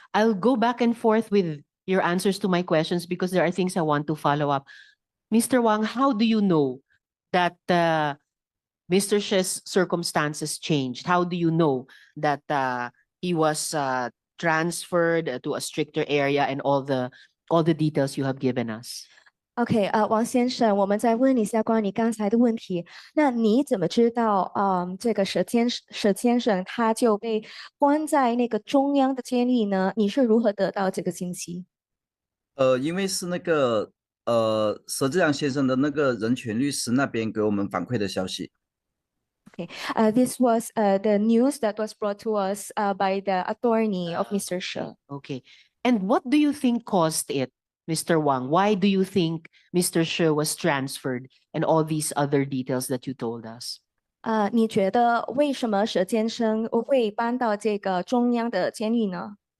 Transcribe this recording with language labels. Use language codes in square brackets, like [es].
[en] I'll go back and forth with your answers to my questions because there are things I want to follow up. Mr. Wang, how do you know that Mr. She's circumstances changed? How do you know that he was transferred to a stricter area and all the details you have given us? [zh] OK，王先生，我们再问一下关于你刚才的问题。那你怎么知道，这个佘先生他就被关在那个中央的监狱呢？你是如何得到这个信息？因为是那个佘志阳先生的那个人权律师那边给我们反馈的消息。 [en] This was the news that was brought to us by the attorney of Mr. She. Okay. And what do you think caused it, Mr. Wang? Why do you think Mr. She was transferred and all these other details that you told us? [zh] 你觉得为什么佘先生会搬到这个中央的监狱呢？